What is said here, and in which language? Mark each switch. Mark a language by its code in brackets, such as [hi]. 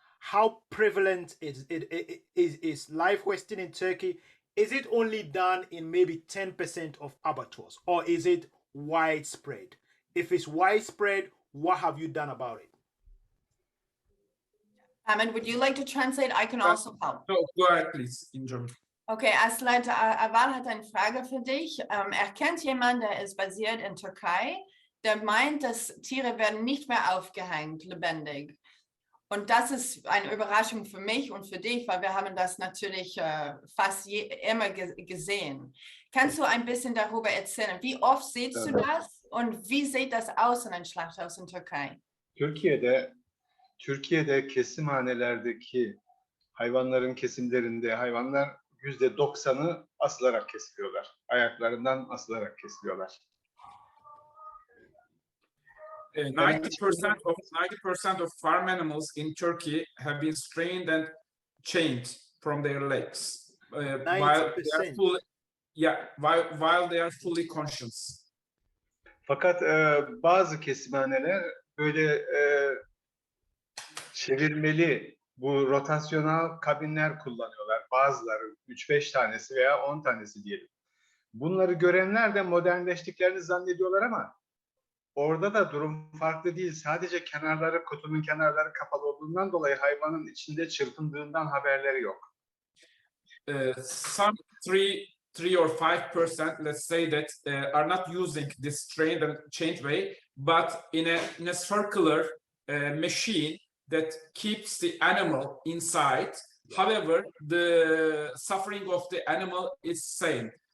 [en] How prevalent is live hoisting in Turkey? Is it only done in maybe 10% of abattoirs, or is it widespread? If it's widespread, what have you done about it? Ahmed, would you like to translate? I can also help. No, go ahead, please, in German. [de] Okay, Aslan, Aval hat eine Frage für dich. Kennt jemand, der ist basiert in Türkei, der meint, dass Tiere werden nicht mehr aufgehängt, lebendig. Und das ist eine Überraschung für mich und für dich, weil wir haben das natürlich fast immer gesehen. Kannst du ein bisschen darüber erzählen? Wie oft siehst du das und wie sieht das aus in einem Schlachthaus in Türkei? [tr] Türkiye'de kesimhanelerdeki hayvanların kesimlerinde hayvanlar %90'ı asılarak kesiliyorlar. Ayaklarından asılarak kesiliyorlar. [en] 90% of farm animals in Turkey have been strained and chained from their legs while they are fully conscious. [tr] Fakat bazı kesimhaneler böyle çevirmeli, bu rotasyonel kabinler kullanıyorlar. Bazıları 3-5 tanesi veya 10 tanesi diyelim. Bunları görenler de modernleştiklerini zannediyorlar ama orada da durum farklı değil. Sadece kenarları, kutunun kenarları kapalı olduğundan dolayı hayvanın içinde çırpındığından haberleri yok. [en] Some 3 or 5%, let's say that, are not using this strained and chained way, but in a circular machine that keeps the animal inside. However, the suffering of the animal is same.